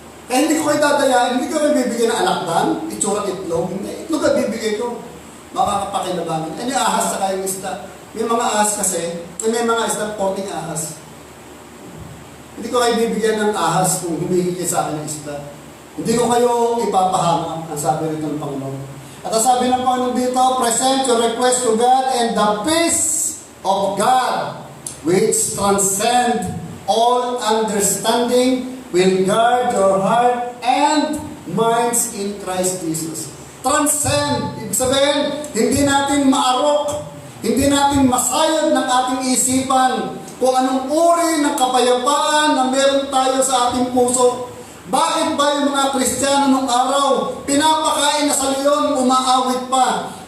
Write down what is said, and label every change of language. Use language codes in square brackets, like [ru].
[tl] Kaya hindi ko kayo dadayain, hindi ko rin bibigyan ng alakdan, itsura itlog, hindi. Itlog ang bibigay ko. Makakapakinabangan. Yung ahas sa kayong isda. May mga ahas kasi, may mga isda, 14 ahas. Hindi ko kayo bibigyan ng ahas kung humihingi sa akin ng isda. Hindi ko kayo ipapahamak, ang sabi rito ng Panginoon. At ang sabi ng Panginoon dito, [en] present your request to God and the peace of God, which transcend all understanding, will guard your heart and minds in Christ Jesus. [tl] Transcend, ibig sabihin, hindi natin maarok, hindi natin masayad ng ating isipan kung anong uri ng kapayapaan na meron tayo sa ating puso. Bakit ba yung mga Kristiyano nung araw, pinapakain na sa leon, umaawit pa?